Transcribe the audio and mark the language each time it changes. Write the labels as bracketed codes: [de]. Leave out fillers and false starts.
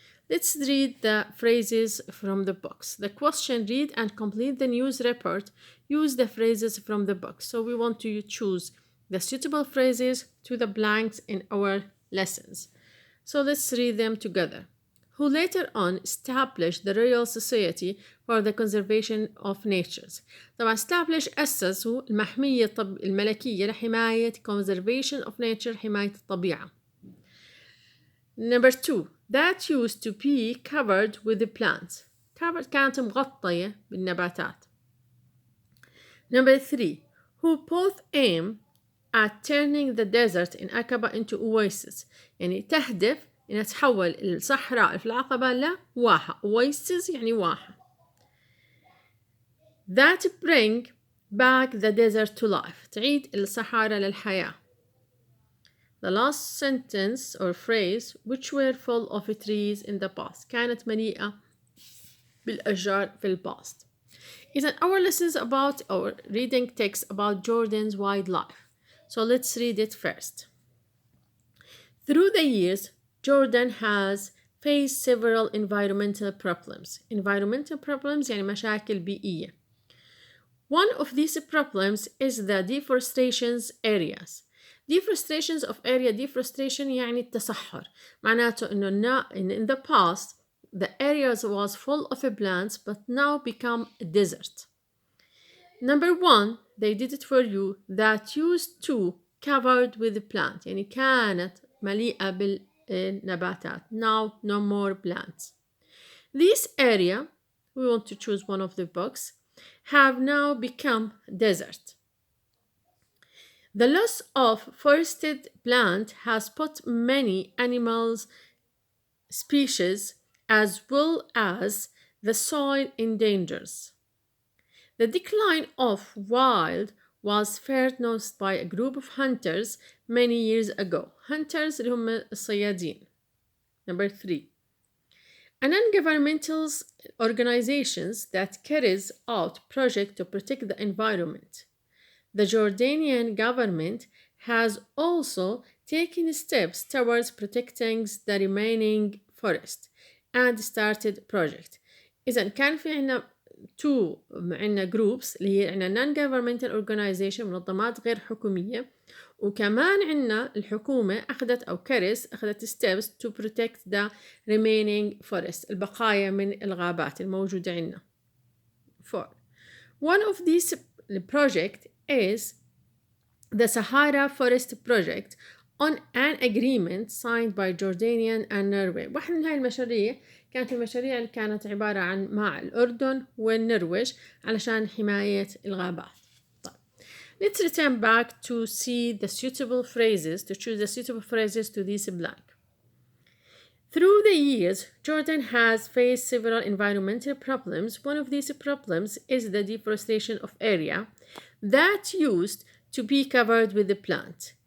[en] Let's read the phrases from the box. The question, read and complete the news report. Use the phrases from the box. So we want to choose the suitable phrases to the blanks in our lessons. So let's read them together. Who later on established the Royal Society for the Conservation of Natures. [ar] طبعا establish أسسوا المحمية الملكية لحماية [en] conservation of nature [ar] حماية الطبيعة. [en] Number 2, that used to be covered with the plants. [ar] Covered كانت مغطية بالنباتات. [en] Number 3, who both aim at turning the desert in Aqaba into oasis. [ar] يعني تهدف إنها تحول الصحراء في العقبة لواحة. oasis يعني واحة. [en] That bring back the desert to life. [ar] تعيد الصحراء للحياة. [en] The last sentence or phrase, which were full of trees in the past. [ar] كانت مليئة بالأشجار في past. [en] إذن our lessons about our reading text about Jordan's wildlife. So let's read it first. Through the years, Jordan has faced several environmental problems. Environmental problems [ar] يعني مشاكل بيئية. [en] One of these problems is the deforestation areas. Deforestation of area, deforestation [ar] يعني التصحر. معناته إنه [en] in the past, the areas was full of plants but now become a desert. Number 1, they did it for you, that used to covered with plant. [ar] يعني كانت مليئة بالنباتات. [en] Now no more plants. This area we want to choose one of the books, have now become desert. The loss of forested plant has put many animals species as well as the soil in dangers. The decline of wild was first noticed by a group of hunters many years ago. [ar] Hunters اللي هم الصيادين. [en] Number 3. A non-governmental organizations that carries out projects to protect the environment. The Jordanian government has also taken steps towards protecting the remaining forest and started project. [ar] إذا كان في عنا عنا groups اللي هي عنا [en] non-governmental organization [ar] منظمات غير حكومية وكمان عنا الحكومة أخذت [en] steps to protect the remaining forest [ar] البقايا من الغابات الموجودة عنا. [en] 4. One of these projects is the Sahara Forest Project on an agreement signed by Jordanian and Norway. [ar] واحدة من هاي المشاريع كانت المشاريع اللي كانت عبارة عن مع الأردن والنرويج علشان حماية الغابات. طيب. [en] Let's return back to see the suitable phrases, to choose the suitable phrases to this blank. Through the years, Jordan has faced several environmental problems. One of these problems is the deforestation of area that used to be covered with the plant.